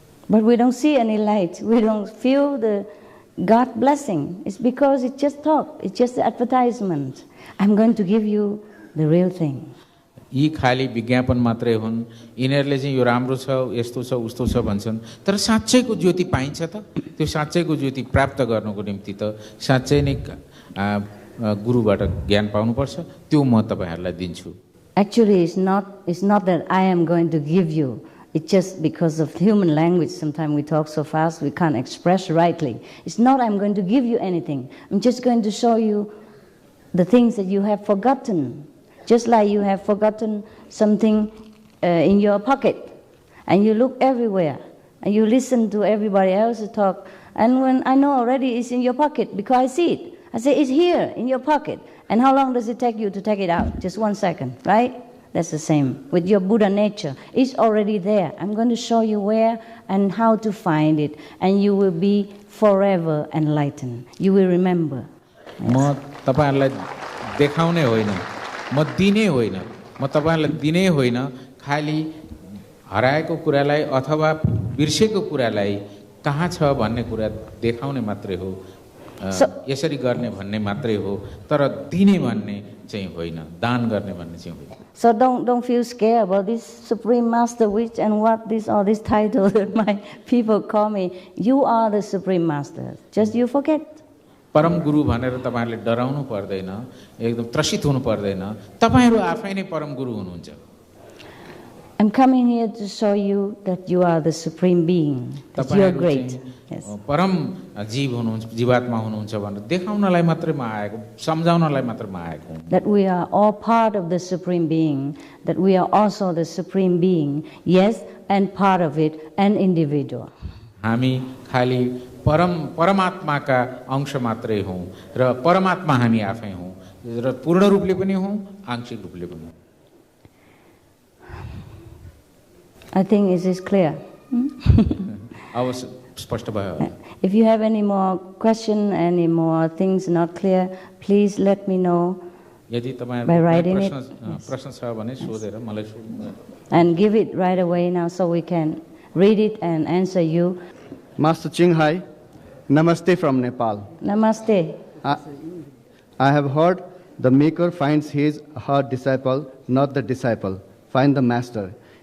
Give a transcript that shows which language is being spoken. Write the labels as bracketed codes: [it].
[en] But we don't see any light. We don't feel the God blessing. It's because it's just talk. It's just the advertisement. I'm going to give you the real thing. [ne] यी खाली विज्ञापन मात्रै हुन्. यिनीहरूले चाहिँ यो राम्रो छ, यस्तो छ, उस्तो छ भन्छन्. तर साँच्चैको ज्योति पाइन्छ त? त्यो साँच्चैको ज्योति प्राप्त गर्नको निम्ति त साँच्चै नै गुरुबाट ज्ञान पाउनुपर्छ. त्यो म तपाईहरुलाई दिन्छु. [en] Actually, it's not that I am going to give you. It's just because of human language. Sometimes we talk so fast we can't express rightly. It's not I'm going to give you anything. I'm just going to show you the things that you have forgotten. Just like you have forgotten something in your pocket, and you look everywhere, and you listen to everybody else talk, and when I know already it's in your pocket because I see it. I say, it's here in your pocket. And how long does it take you to take it out? Just 1 second, right? That's the same with your Buddha nature. It's already there. I'm going to show you where and how to find it, and you will be forever enlightened. You will remember. [ne] म तपाईहरुलाई देखाउने होइन, म दिने होइन, म तपाईहरुलाई दिने होइन, खाली हराएको कुरालाई अथवा बिर्सेको कुरालाई कहाँ छ भन्ने कुरा देखाउने मात्रै हो. यसरी गर्ने भन्ने मात्रै हो, तर दिने भन्ने चाहिँ होइन, दान गर्ने भन्ने चाहिँ होइन. [en] So don't feel scared about this Supreme Master which and what this or this title that my people call me. You are the Supreme Master. Just you forget. [ne] परम गुरु भनेर तपाईहरुले डराउनु पर्दैन, एकदम त्रसित हुनु पर्दैन. तपाईहरु आफै नै परम गुरु हुनुहुन्छ. [en] I'm coming here to show you that you are the Supreme Being. That you are great. Yes. [ne] परम जीव हुनुहुन्छ, जीवात्मा हुनुहुन्छ भनेर देखाउनलाई मात्रै म आएको, सम्झाउनलाई मात्रै म आएको. [en] That we are all part of the Supreme Being. That we are also the Supreme Being. Yes, and part of it, an individual. [ne] हामी खाली परमात्माका अंश मात्रै हौं र परमात्मा हामी आफै हौं र पूर्ण रूपले पनि हौं, आंशिक रूपले पनि. [en] I think it is clear. [ne] अब स्पष्ट भयो. [en] If you have any more question, any more things not clear, please let me know by writing it. [ne] प्रश्न छ भने सोधेर मलाई सोध्नु. [en] And give it right away now so we can read it and answer you. Master KHAI, Namaste from Nepal. Namaste. I have heard the maker finds his or her disciple, not the disciple. Find the master.